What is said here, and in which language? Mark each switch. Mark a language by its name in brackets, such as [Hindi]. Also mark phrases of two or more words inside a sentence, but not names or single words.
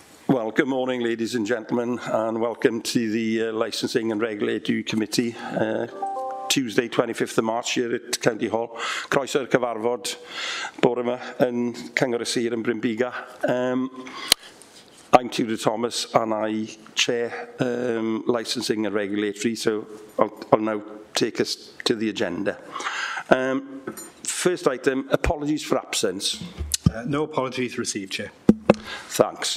[English] Well, good morning, ladies and gentlemen, and welcome to the Licensing and Regulatory Committee, Tuesday, 25th of March here at County Hall. [Welsh] Croeso i'r cyfarfod bore yma yn Cyngor y Sir yn Brynbiga. [English] I'm Tudor Thomas and I chair Licensing and Regulatory, so I'll now take us to the agenda. First item, apologies for absence. No apologies received, Chair. Thanks.